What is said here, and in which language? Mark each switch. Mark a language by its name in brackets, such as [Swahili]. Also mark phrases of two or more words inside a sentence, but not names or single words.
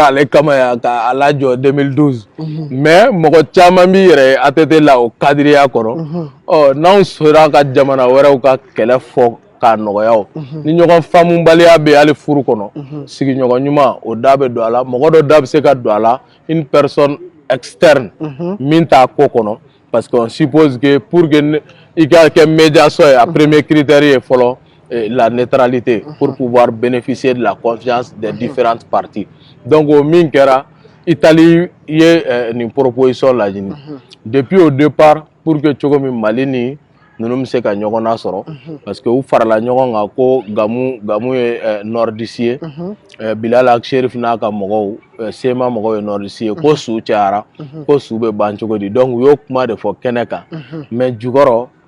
[Bambara] ale kama yan k'a lajɔ 2012 mais mɔgɔ caman b'i yɛrɛ ye ATT la o kadiriya kɔnɔ n'anw sera ka jamana wɛrɛw ka kɛlɛ fɔ k'a nɔgɔya o ni ɲɔgɔn faamubaliya bɛ hali furu kɔnɔ sigiɲɔgɔn ɲuman o da bɛ don a la mɔgɔ dɔ da bɛ se ka don a la [French] une personne externe [Bambara] min t'a ko kɔnɔ [French] parce qu'on suppose que pour que [Bambara] i ka kɛ [French] médiation [Bambara] ye a [French] premier critère [Bambara] ye fɔlɔ la [French] neutralité pour pouvoir bénéficier de la confiance des différentes parties [Bambara] donc o min kɛra Italie ye nin proposition laɲini [French] depuis au départ pour que [Bambara] cogo min Mali ni ninnu bɛ se ka ɲɔgɔn nasɔrɔ [French] parce que [Bambara] u farala ɲɔgɔn kan ko Gamu ye nordiste ye Bilal Akcherif n'a ka mɔgɔw sema mɔgɔw ye nordiste ye ko su cayara ko su bɛ ban cogo di donc u y'o kuma de fɔ kɛnɛ kan mais jukɔrɔ